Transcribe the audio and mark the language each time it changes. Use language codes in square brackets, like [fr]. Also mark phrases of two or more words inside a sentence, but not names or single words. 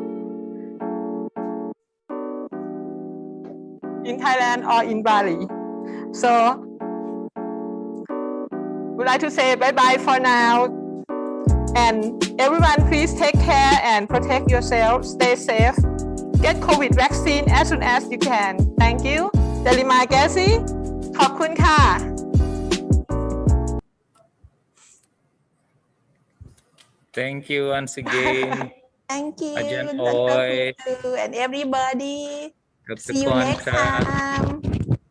[en] In Thailand or in Bali. So, would like to say bye-bye for now. And everyone please take care and protect yourself, stay safe. Get COVID vaccine as soon as you can. Thank you. [ms] Terima kasih. [th] ขอบคุณค่ะ [en] Thank you once again. Thank you, Ajan Dr. Oi. Putu and everybody. Dr. See you Kwan next Kha. time.